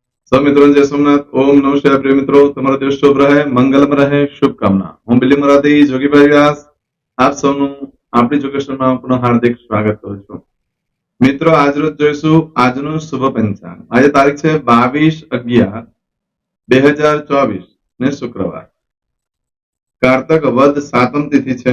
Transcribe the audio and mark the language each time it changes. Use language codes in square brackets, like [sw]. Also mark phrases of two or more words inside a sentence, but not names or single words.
[hi] सब मित्रों जय सोमनाथ। ओम नमः शिवाय। प्रिय मित्रों, [gu] તમારો દિવસ શુભ રહે, મંગલમ રહે, શુભકામના। હું બિલી મરાઠી જોગીભાઈ વ્યાસ આપ સૌનું આપણી એજ્યુકેશનમાં પુનઃ હાર્દિક સ્વાગત કરું છું। મિત્રો, આજરોજ જોઈશું આજનું શુભ પંચાંગ। આજે તારીખ છે 22/11/2024 ને શુક્રવાર, કારતક વદ સાતમ તિથિ છે।